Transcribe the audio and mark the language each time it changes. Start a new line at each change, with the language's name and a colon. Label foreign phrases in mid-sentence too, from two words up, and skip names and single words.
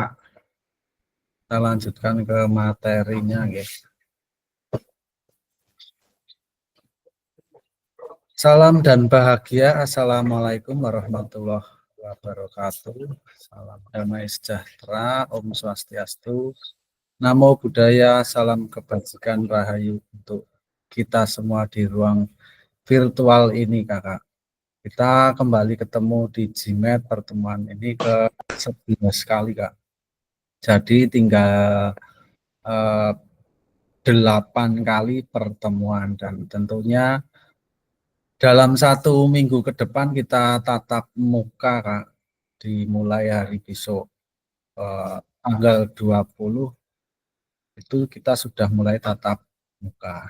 Indonesian: Kita lanjutkan ke materinya, guys. Salam dan bahagia.
Arabic: السلام عليكم ورحمة الله وبركاته.
Indonesian: Salam damai sejahtera.
Balinese: Om Swastiastu.
Pali: Namo Buddhaya.
Indonesian: Salam kebajikan rahayu untuk kita semua di ruang virtual ini, Kakak. Kita kembali ketemu di GMAT pertemuan ini ke 11 kali, Kak. Jadi tinggal 8 kali pertemuan dan tentunya dalam 1 minggu ke depan kita tatap muka Kak, dimulai hari besok tanggal 20 itu kita sudah mulai tatap muka.